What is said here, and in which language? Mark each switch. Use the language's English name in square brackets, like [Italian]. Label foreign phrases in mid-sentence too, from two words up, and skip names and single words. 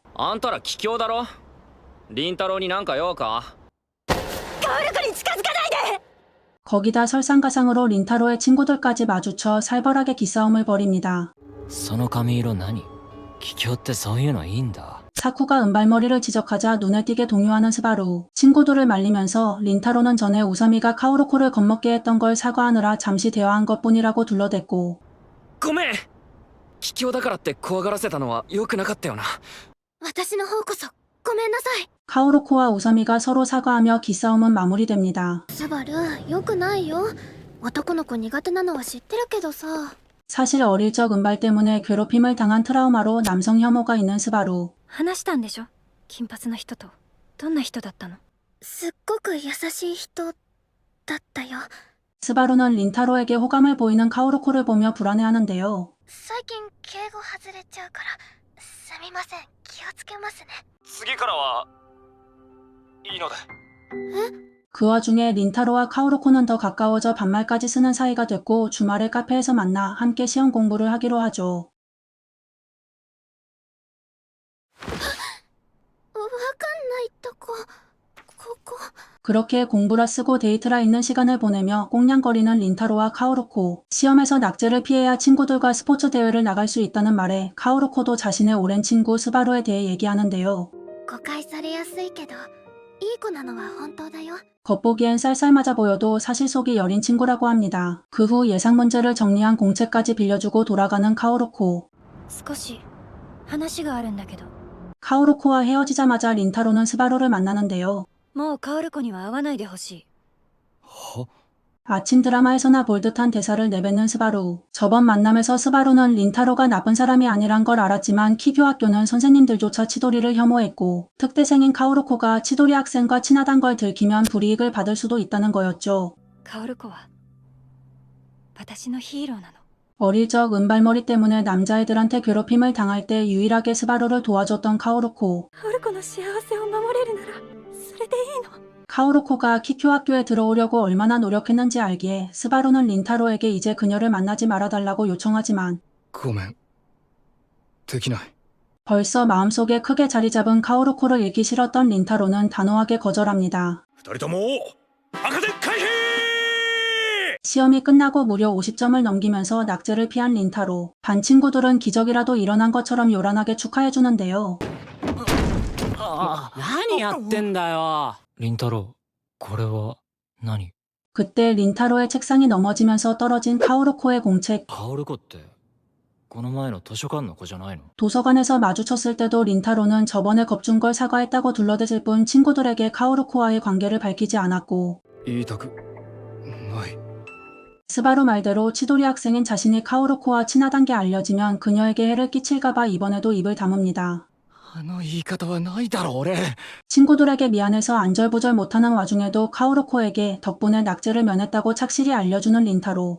[Japanese] あんたら桔梗だろ？凛太郎になんか用か？ [Korean] 거기다 설상가상으로 린타로의 친구들까지 마주쳐 살벌하게 기싸움을 벌입니다. [Japanese] その髪色何？桔梗ってそういうのいいんだ。 [Korean] 사쿠가 은발머리를 지적하자 눈에 띄게 동요하는 스바루. 친구들을 말리면서 린타로는 전에 우사미가 카오루코를 겁먹게 했던 걸 사과하느라 잠시 대화한 것뿐이라고 둘러댔고 [Japanese] ごめん。桔梗だからって怖がらせたのは良くなかったよな。私の方こそごめんなさい。 [Korean] 카오루코와 우사미가 서로 사과하며 기싸움은 마무리됩니다. [Japanese] スバル、よくないよ。男の子苦手なのは知ってるけどさ。 [Korean] 사실 어릴 적 은발 때문에 괴롭힘을 당한 트라우마로 남성 혐오가 있는 스바루. [Japanese] 話したんでしょ？金髪の人と。どんな人だったの？すっごく優しい人だったよ。 [Korean] 스바루는 린타로에게 호감을 보이는 카오루코를 보며 불안해하는데요. [Japanese] 最近敬語外れちゃうからすみません、気をつけますね。次からはいいので。 [Korean] 그 와중에 린타로와 카오루코는 더 가까워져 반말까지 쓰는 사이가 됐고 주말에 카페에서 만나 함께 시험 공부를 하기로 하죠. [Japanese] わかんないとこ、ここ。 [Korean] 그렇게 공부라 쓰고 데이트라 있는 시간을 보내며 꽁냥거리는 린타로와 카오루코. 시험에서 낙제를 피해야 친구들과 스포츠 대회를 나갈 수 있다는 말에 카오루코도 자신의 오랜 친구 스바루에 대해 얘기하는데요. [Japanese] 誤解されやすいけど、いい子なのは本当だよ。 [Korean] 겉보기엔 쌀쌀맞아 보여도 사실 속이 여린 친구라고 합니다. 그 후 예상 문제를 정리한 공책까지 빌려주고 돌아가는 카오루코. [Japanese] 少し話があるんだけど。 [Korean] 카오루코와 헤어지자마자 린타로는 스바루를 만나는데요. [Japanese] もうカオルコには会わないでほしい。 [Korean] 아침 드라마에서나 볼 듯한 대사를 내뱉는 스바루. 저번 만남에서 스바루는 린타로가 나쁜 사람이 아니란 걸 알았지만 키교 학교는 선생님들조차 치도리를 혐오했고 특대생인 카오루코가 치도리 학생과 친하단 걸 들키면 불이익을 받을 수도 있다는 거였죠. [Japanese] カオルコは私のヒーローなの。 [Korean] 어릴 적 은발머리 때문에 남자애들한테 괴롭힘을 당할 때 유일하게 스바루를 도와줬던 카오루코. [Japanese] カオルコの幸せを守れるならそれでいいの。 [Korean] 카오루코가 키쿄 학교에 들어오려고 얼마나 노력했는지 알기에 스바루는 린타로에게 이제 그녀를 만나지 말아달라고 요청하지만 [Japanese] ごめん。できない。 [Korean] 벌써 마음속에 크게 자리 잡은 카오루코를 잃기 싫었던 린타로는 단호하게 거절합니다. [Japanese] 二人とも赤で回避。 [Korean] 시험이 끝나고 무려 50점을 넘기면서 낙제를 피한 린타로. 반 친구들은 기적이라도 일어난 것처럼 요란하게 축하해주는데요. [Japanese] 何やってんだよ。凛太郎、これは何？ [Korean] 그때 린타로의 책상이 넘어지면서 떨어진 카오루코의 공책. [Japanese] 薫子ってこの前の図書館の子じゃないの？ [Korean] 도서관에서 마주쳤을 때도 린타로는 저번에 겁준 걸 사과했다고 둘러댔을 뿐 친구들에게 카오루코와의 관계를 밝히지 않았고, [Japanese] 言いたくない。 [Korean] 스바루 말대로 치도리 학생인 자신이 카오루코와 친하단 게 알려지면 그녀에게 해를 끼칠까봐 이번에도 입을 다뭅니다. [Japanese] あの言い方はないだろ俺。 [Korean] 친구들에게 미안해서 안절부절 못하는 와중에도 카오루코에게 덕분에 낙제를 면했다고 착실히 알려주는 린타로.